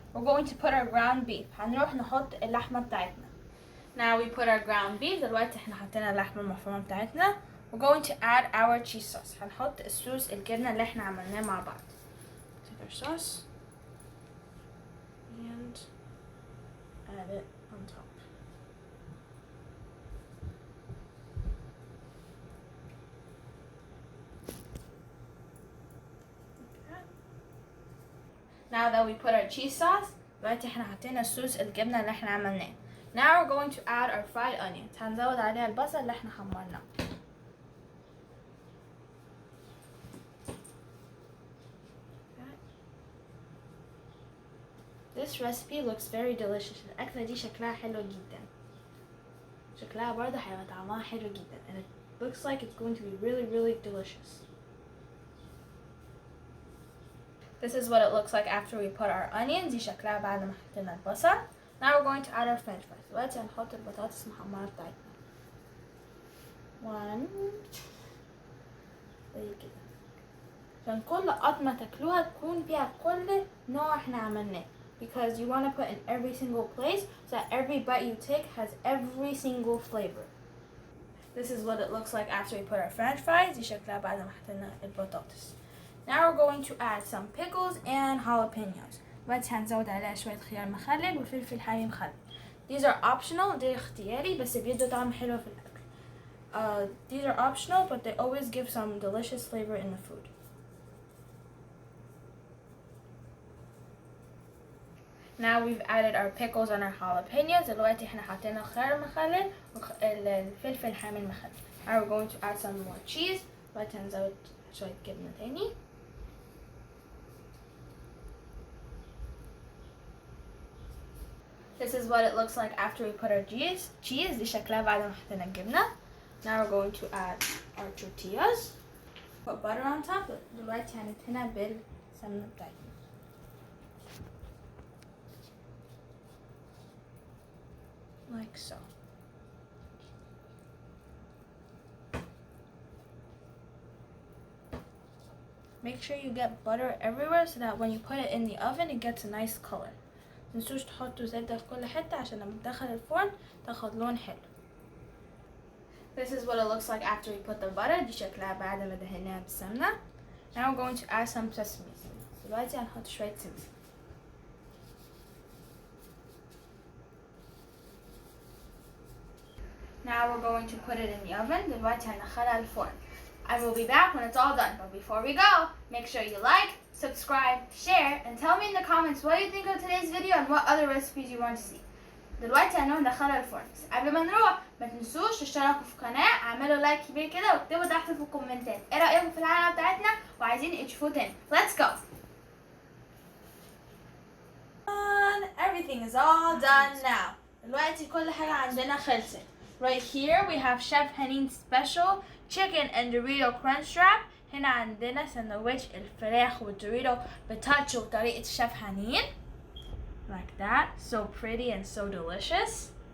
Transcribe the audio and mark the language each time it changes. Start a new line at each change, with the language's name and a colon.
English: We're going to put our ground beef.
Arabic: هنروح نحط اللحمة بتاعتنا.
English: Now we put our ground beef.
Arabic: دلوقتي احنا حطينا اللحمة المفرومة بتاعتنا.
English: We're going to add our cheese sauce.
Arabic: هنحط الصوص الجبنة اللي احنا عملناه مع بعض.
English: Take our sauce and add it on top. Now that we put our cheese sauce,
Arabic: دلوقتي احنا حطينا الصوص الجبنة اللي احنا عملناه.
English: Now we're going to add our fried onions.
Arabic: هنزود عليها البصل اللي احنا حمرناه.
English: This recipe looks very delicious.
Arabic: الأكلة دي شكلها حلو جدا. شكلها برضه هيبقى طعمها حلو جدا.
English: And it looks like it's going to be really, really delicious. This is what it looks like after we put our onions.
Arabic: دي شكلها بعد ما حطينا البصل.
English: Now we're going to add our french fries.
Arabic: دلوقتي هنحط البطاطس المحمرة بتاعتنا.
English: One.
Arabic: زي كده. عشان كل قطمة تاكلوها تكون فيها كل نوع احنا عملناه.
English: Because you want to put in every single place so that every bite you take has every single flavor. This is what it looks like after we put our french fries.
Arabic: دي شكلها بعد ما حطينا البطاطس.
English: Now we're going to add some pickles and jalapenos.
Arabic: دلوقتي هنزود عليها شوية خيار مخلل وفلفل حامي مخلل.
English: These are optional.
Arabic: دي اختياري بس بيدوا طعم حلو في الأكل.
English: These are optional but they always give some delicious flavor in the food. Now we've added our pickles and our jalapenos.
Arabic: دلوقتي احنا حطينا خيار مخلل والفلفل حامي المخلل.
English: Now we're going to add some more cheese.
Arabic: دلوقتي هنزود شوية جبنة تاني.
English: This is what it looks like after we put our cheese.
Arabic: دي شكلها بعد ما حطينا الجبنة.
English: Now we're going to add our tortillas. Put butter on top.
Arabic: دلوقتي هندهنها بالسمنة بتاعتنا.
English: Like so. Make sure you get butter everywhere so that when you put it in the oven it gets a nice color.
Arabic: متنسوش تحطوا زبدة في كل حتة عشان لما تدخل الفرن تاخد لون حلو.
English: This is what it looks like after we put the butter.
Arabic: دي شكلها بعد ما دهناها بالسمنة.
English: Now we're going to add some sesame seeds.
Arabic: دلوقتي هنحط شوية سمسم.
English: Now we're going to put it in the oven.
Arabic: دلوقتي هندخلها الفرن.
English: I will be back when it's all done. But before we go, make sure you like, subscribe, share, and tell me in the comments what you think of today's video and what other recipes you want to see.
Arabic: دلوقتي هنروح ندخلها الفرن. بس قبل ما نروح ما تنسوش تشتركوا في القناة، اعملوا لايك كبير كده واكتبوا تحت في الكومنتات ايه رأيكم في الحلقة بتاعتنا وعايزين تشوفوه تاني.
English: Let's go. Everything is all done now.
Arabic: دلوقتي كل حاجة عندنا خلصت.
English: Right here we have Chef Hennin's special chicken and Dorito crunch wrap.
Arabic: هنا عندنا سندوتش الفراخ والدوريتو بتاتش بطريقة شيف هنين.
English: Like that, so pretty and so delicious.